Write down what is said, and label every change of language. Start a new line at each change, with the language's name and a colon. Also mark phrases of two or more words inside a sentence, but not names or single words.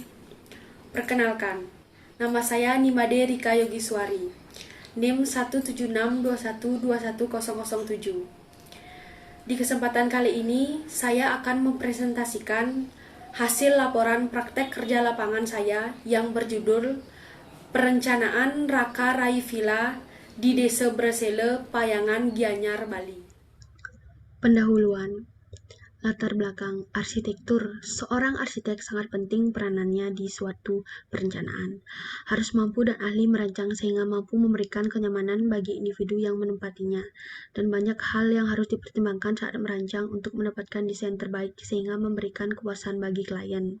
Indonesian: Perkenalkan, nama saya Nimade Rika Yogiswari, NIM 17621210007. Di kesempatan kali ini, saya akan mempresentasikan hasil laporan praktek kerja lapangan saya yang berjudul Perencanaan Raka Rai Villa di Desa Bresele, Payangan, Gianyar, Bali. Pendahuluan. Latar belakang arsitektur. Seorang arsitek sangat penting peranannya di suatu perencanaan. Harus mampu dan ahli merancang sehingga mampu memberikan kenyamanan bagi individu yang menempatinya. Dan banyak hal yang harus dipertimbangkan saat merancang untuk mendapatkan desain terbaik sehingga memberikan kepuasan bagi klien.